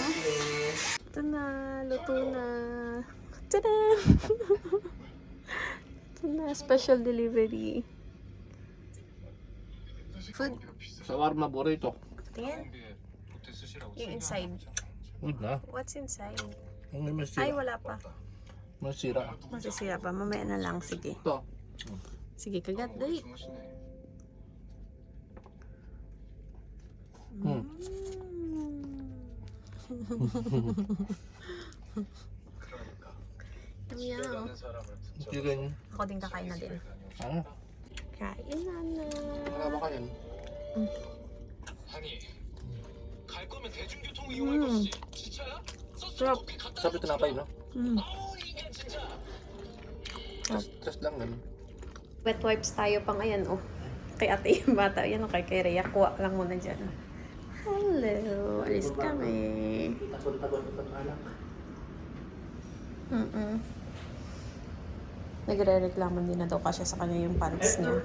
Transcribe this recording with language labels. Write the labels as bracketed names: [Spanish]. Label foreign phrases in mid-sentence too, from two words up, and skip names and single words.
[Filipino] Ito na, luto na. Tada! Ito na, [English] special delivery. [Filipino] Food. Shawarma burrito. Tingin. Yung inside. Na. [English] What's inside? [Filipino] Ang may Ay, masira. wala pa. Masira. Masisira pa. Mamaya na lang. Sige. Ito. Sige, kagat. Dali. Yum. Hindi rin. Ako din kakain na din. Ano? Kain na na. Wala ba kayo? [Korean] 갈 거면 대중교통 이용할 것이지 지차야? [Filipino] Sarap. Sabi tinapay, no? [Korean] 이게 진짜 [Filipino] Just lang ganun. [English] Wet wipes [Filipino] tayo pang ayan, oh. Kay ate yung bata. Yan, oh, kay Rhea. Kuha lang muna dyan. Hello. Alis kami. Takot ang anak. Nagre-reklamo din na daw kasi sa kanya yung pants niya.